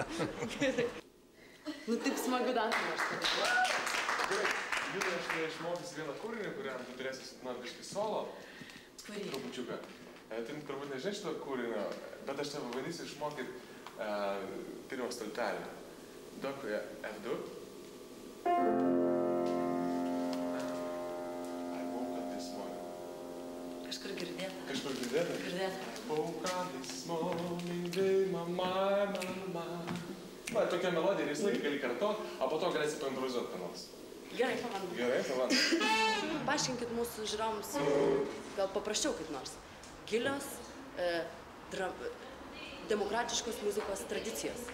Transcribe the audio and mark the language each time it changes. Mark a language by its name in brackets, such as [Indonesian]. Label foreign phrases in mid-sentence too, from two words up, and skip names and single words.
[Lithuanian] Gerai. Taip smagu dar. Gerai, Judai, aš išmokysiu vieną kūrinį, kuriam tu turėsi, biškai solo. Trupučiuką. Tu turbūt nežinai šito kūrinio, bet aš tave bandysiu išmokyti pirmą stultelį. [English] Duok F2. I woke up this morning. [Lithuanian] Kažkur girdėta. Kažkur girdėta? Girdėta. [English] I woke up this morning, day, my. [Lithuanian] Va, tokia melodija ir visą laiką gali kartot, o po to galėsi paimprovizuoti ką nors. Gerai, pabandom. Gerai, pabandom. Paaiškinkit mūsų žiūrovams, gal paprasčiau kaip nors. Gilios, demokratiškos muzikos tradicijos.